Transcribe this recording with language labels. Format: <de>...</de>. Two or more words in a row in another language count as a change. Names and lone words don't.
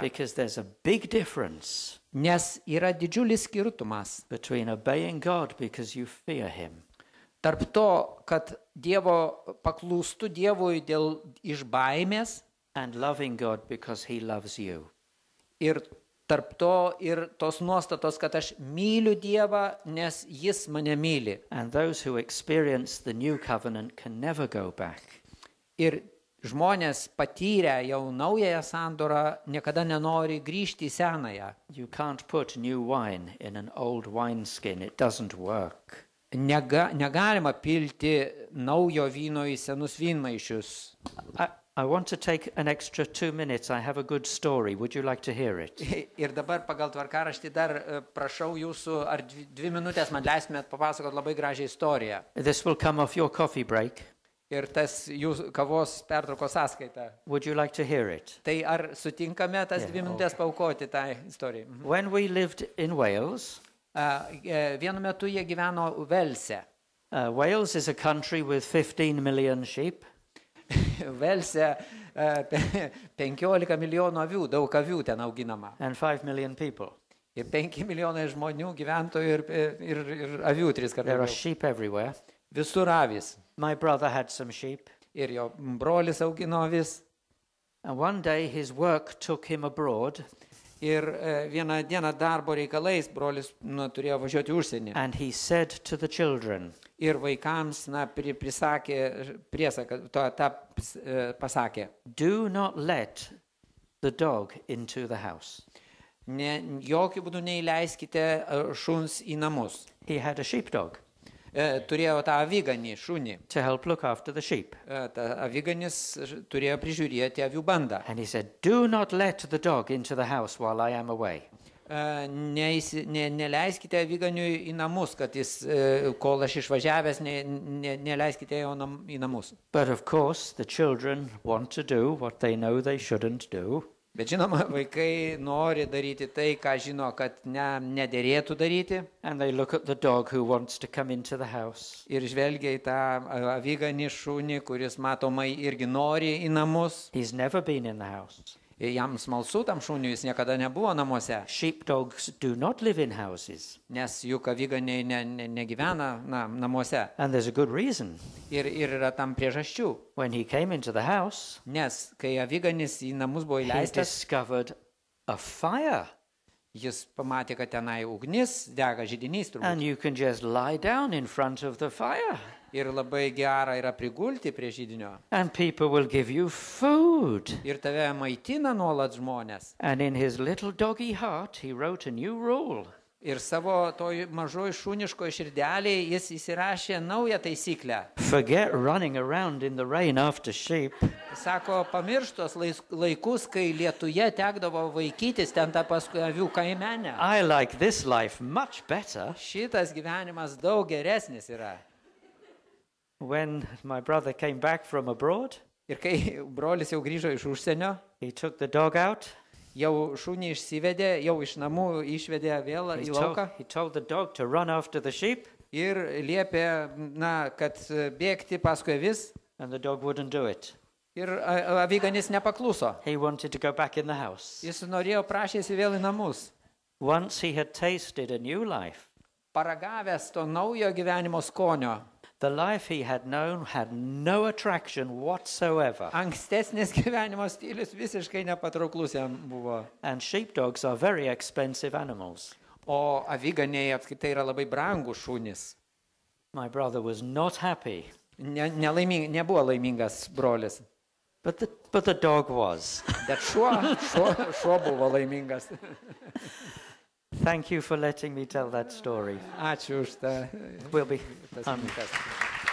<en>Because there's a big difference</en> <lt>Nes yra didžiulis skirtumas</lt> <en>between obeying God because you fear Him</en> <lt>tarp to, kad paklūstu Dievui iš baimės</lt> <en>and loving God because He loves you.</en> <lt>ir tarp to ir tos nuostatos, kad aš myliu Dievą, nes Jis mane myli.</lt> <en>And those who experience the new covenant can never go back.</en> <lt>Ir žmonės patyrę jau naująją sandorą niekada nenori grįžti į senąją.</lt> <en>You can't put new wine in an old wineskin. It doesn't work.</en> <lt>Negalima pilti naujo vyno į senus vynmaišius.</lt> <en>I want to take an extra 2 minutes. I have a good story. Would you like to hear it?</en> <lt>Ir dabar pagal tvarkaraštį dar prašau jūsų, ar 2 minutės man leistumėt papasakoti labai gražią istoriją.</lt> <en>This will come off your coffee break.</en> <lt>Ir tas jūsų kavos pertraukos sąskaita.</lt> <en>Would you like to hear it?</en> <lt>Tai ar sutinkame tas 2 minutės paaukoti tą istoriją?</lt> <en>When we lived in Wales,</en> <lt>Vienu metu jie gyveno Velse.</lt> <en>Wales is a country with 15 million sheep.</en> <lt>Velse 15 milijonų avių, daug avių ten auginama.</lt> <en>And 5 million people.</en> <lt>Ir 5 milijonai žmonių gyventojų ir avių 3 kartus.</lt> <en>There are sheep everywhere.</en> <lt>Visur avys.</lt> <en>My brother had some sheep.</en> <lt>Ir jo brolis augino avis.</lt> <en>And one day his work took him abroad.</en> <lt>Ir vieną dieną darbo reikalais brolis turėjo važiuoti užsienį.</lt> <en>And he said to the children,</en> <lt>Ir vaikams prisakė priesaką, pasakė.</lt> <en>do not let the dog into the house.</en> <lt>Jokių būdų neįleiskite šuns į namus.</lt> <en>He had a sheepdog</en> <lt>Turėjo tą aviganį šunį.</lt> <en>to help look after the sheep.</en> <lt>Ta aviganis turėjo prižiūrėti avių bandą.</lt> <en>And he said, do not let the dog into the house while I am away.</en> <lt>Neleiskite aviganiui į namus, kad jis, kol aš išvažiavęs, neleiskite jo į namus.</lt> <en>But of course, the children want to do what they know they shouldn't do.</en> <lt>Bet žinoma, vaikai nori daryti tai, ką žino, kad nederėtų daryti.</lt> <en>And they look at the dog who wants to come into the house.</en> <lt>Ir žvelgia į tą aviganį šunį, kuris matomai irgi nori į namus.</lt> <en>He's never been in the house.</en> <lt>Jam smalsu tam šuniui, jis niekada nebuvo namuose.</lt> <en>Sheepdogs do not live in houses.</en> <lt>Nes juk aviganiai negyvena namuose.</lt> <en>And there's a good reason.</en> <lt>Ir yra tam priežasčių.</lt> <en>When he came into the house,</en> <lt>Nes kai aviganis į namus buvo</lt> <en>he</en> <lt>įleistas,</lt> <en>discovered a fire.</en> <lt>jis pamatė, kad tenai ugnis, dega židinys turbūt.</lt> <en>And you can just lie down in front of the fire.</en> <lt>Ir labai gera yra prigulti prie židinio.</lt> <en>And people will give you food.</en> <lt>Ir tave maitina nuolat žmonės.</lt> <en>And in his little doggy heart, he wrote a new rule.</en> <lt>Ir savo toj mažoj šuniškoj širdelėje jis įsirašė naują taisyklę.</lt> <en>Forget running around in the rain after sheep.</en> <lt>Sako, pamirštos laikus, kai lietuje tekdavo vaikytis ten tą paskui avių kaimenę.</lt> <en>I like this life much better.</en> <lt>Šitas gyvenimas daug geresnis yra.</lt> <en>When my brother came back from abroad,</en> <lt>Ir kai brolis jau grįžo iš užsienio,</lt> <en>he took the dog out.</en> <lt>jau šunį išsivedė, jau iš namų išvedė vėl į lauką.</lt> <en>He told the dog to run after the sheep,</en> <lt>Ir liepė, kad bėgti paskui avis.</lt> <en>and the dog wouldn't do it.</en> <lt>Ir aviganis nepakluso.</lt> <en>He wanted to go back in the house.</en> <lt>Jis norėjo, prašėsi vėl į namus.</lt> <en>Once he had tasted a new life,</en> <lt>Paragavęs to naujo gyvenimo skonio.</lt> <en>the life he had known had no attraction whatsoever.</en> <lt>Ankstesnis gyvenimo stilius visiškai nepatrauklus jam buvo.</lt> <en>And sheepdogs are very expensive animals.</en> <lt>O aviganiai apskritai yra labai brangūs šunys.</lt> <en>My brother was not happy,</en> <lt>Nebuvo laimingas brolis.</lt> <en>but the dog was.</en> <lt>Bet šuo buvo laimingas.</lt> <en>Thank you for letting me tell that story.</en> <lt>Ačiū už tą.</lt> <en>We'll be</en> <lt>tas minutes.</lt>